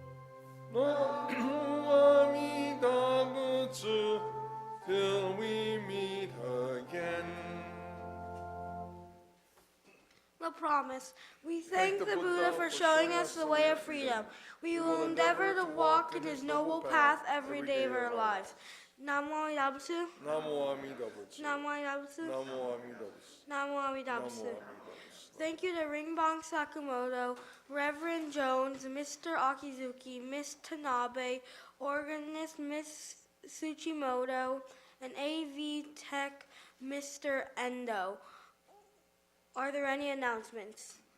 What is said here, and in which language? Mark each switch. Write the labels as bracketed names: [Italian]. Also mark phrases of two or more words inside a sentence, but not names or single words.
[Japanese] 南無阿弥陀仏 [English] till we meet again. The promise. We thank the Buddha for showing us the way of freedom. We will endeavor to walk in his noble path every day of our lives. [Japanese] 南無阿弥陀仏. 南無阿弥陀仏. 南無阿弥陀仏. 南無阿弥陀仏. 南無阿弥陀仏. 南無阿弥陀仏. [English] Thank you to Ringbong Sakamoto, Reverend Jones, Mr. Akizuki, Miss Tanabe, organist Miss Tsuchimoto, and AV Tech Mr. Endo. Are there any announcements?